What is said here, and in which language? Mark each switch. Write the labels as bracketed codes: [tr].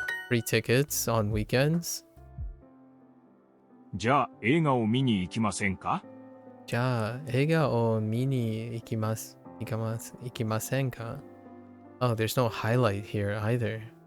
[en] Free tickets on weekends. [ja] じゃあ映画を見に行きませんか？じゃあ映画を見に行きませんか？ [en] Oh, there's no highlight here either.